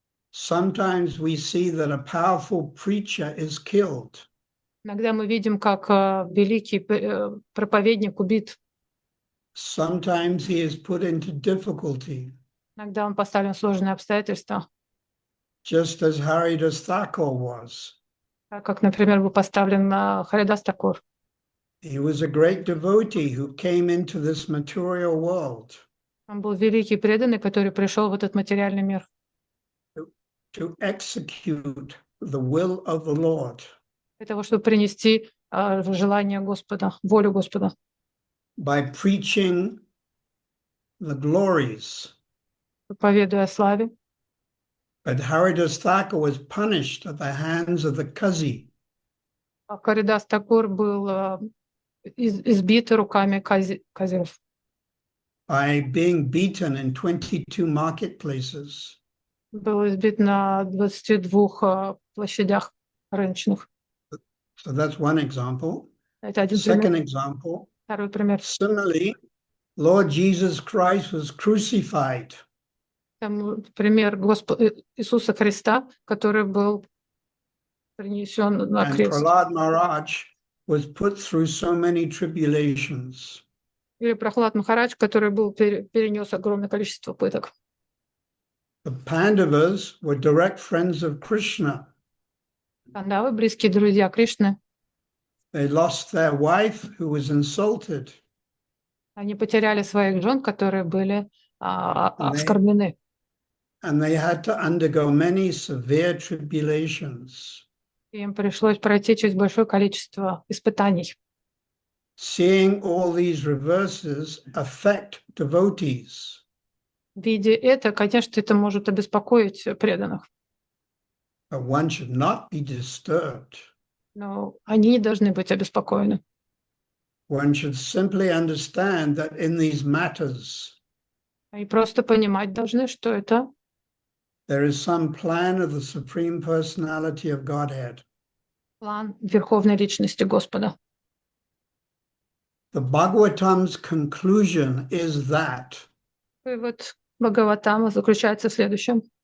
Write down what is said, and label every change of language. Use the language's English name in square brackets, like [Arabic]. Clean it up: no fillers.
[English] sometimes we see that a powerful preacher is killed. [Russian] Иногда мы видим, как великий проповедник убит. [English] Sometimes he is put into difficulty. [Russian] Иногда он поставлен в сложные обстоятельства. [English] Just as Haridas Thakur was. [Russian] Как, например, был поставлен Харидас Такур. [English] He was a great devotee who came into this material world. [Russian] Он был великий преданный, который пришел в этот материальный мир. [English] To execute the will of the Lord. [Russian] Для того, чтобы принести желание Господа, волю Господа. [English] By preaching the glories. [Russian] Проповедуя о славе. [English] But Haridas Thakur was punished at the hands of the Qazi. [Russian] Харидас Такур был избит руками казиров. [English] By being beaten in 22 marketplaces. [Russian] Был избит на 22 площадях рыночных. [English] So that's one example. [Russian] Это один [English] Second [Russian] пример. [English] example. [Russian] Второй пример. [English] Similarly, Lord Jesus Christ was crucified. [Russian] Там пример Иисуса Христа, который был принесен на крест. [English] And Prahlad Maharaj was put through so many tribulations. [Russian] Или Прохлад Махарадж, который был перенес огромное количество пыток. [English] The Pandavas were direct friends of Krishna. [Russian] Пандавы, близкие друзья Кришны. [English] They lost their wife, who was insulted. [Russian] Они потеряли своих жен, которые были оскорблены. [English] And they had to undergo many severe tribulations. [Russian] Им пришлось пройти через большое количество испытаний. [English] Seeing all these reverses affect devotees. [Russian] Видя это, конечно, это может обеспокоить преданных. [English] But one should not be disturbed. [Russian] Но они не должны быть обеспокоены. [English] One should simply understand that in these matters, [Russian] И просто понимать должны, что это [English] there is some plan of the Supreme Personality of Godhead. [Russian] план Верховной Личности Господа. [English] The Bhagavatam's conclusion is that [Russian] Вывод Бхагаватама заключается в следующем.